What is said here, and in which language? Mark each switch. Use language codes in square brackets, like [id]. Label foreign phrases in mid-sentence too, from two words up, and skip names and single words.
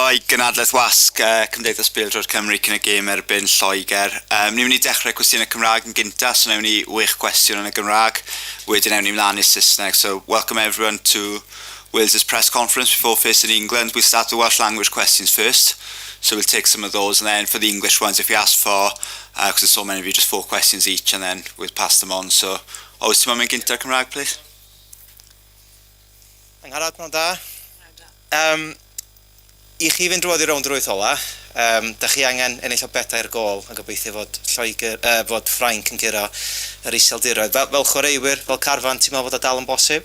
[cy] i gynadledd wasg Cymdeithas Bêl-droed Cymru cyn y gêm erbyn Lloegr. Ni'n mynd i dechrau cwestiynau Cymraeg yn gynta, so newn ni 8 cwestiwn yn y Gymraeg, wedyn newn ni mlaen i'r Saesneg. [en] So welcome everyone to Wales's press conference before facing England. We'll start the Welsh language questions first, so we'll take some of those, and then for the English ones, if you ask for, because there's so many of you, just 4 questions each, and then we'll pass them on. So, [cy] oes ti'n mynd gynta Cymraeg, please? Angharad, pnawn da. I chi fynd drwodd i rownd yr wyth ola, da chi angen ennill o bedair gol a gobeithio fod Ffrainc yn gyrra yr iseldiroedd. Fel chwaraewyr, fel carfan, ti'n meddwl fod o dal yn bosib?